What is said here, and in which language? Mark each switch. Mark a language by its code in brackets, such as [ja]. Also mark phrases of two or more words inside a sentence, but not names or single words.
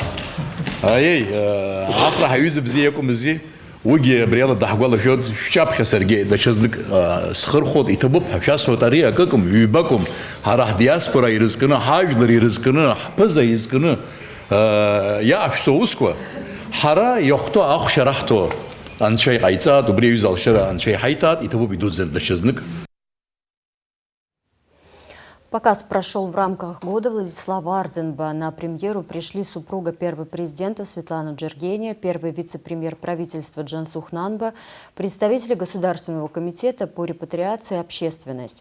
[ab] ахра ҳаҩыза бзиа иакәымзи, уигьы абри ала даҳгәалашәоит, шәҿаԥхьа саргьы даҽазнык схырхәот, иҭабуп ҳәа шәасҳәоит, ари акыкым, ҩбакәым, ҳара ҳдиаспора ирызкны, ҳажәлар ирызкны, ҳԥыза изкны иаашәҵо усқәа, ҳара иахәҭо ахәшьа раҳҭо анцәа иҟаиҵаат, убри аҩыза алшара анцәа иҳаиҭаат, иҭабуп идуӡӡан даҽазнык. [ru] Показ прошел в рамках года Владислава Арденба. На премьеру пришли супруга первого президента Светлана Джергения, первый вице-премьер правительства Джансух Нанба, представители Государственного комитета по репатриации и общественность.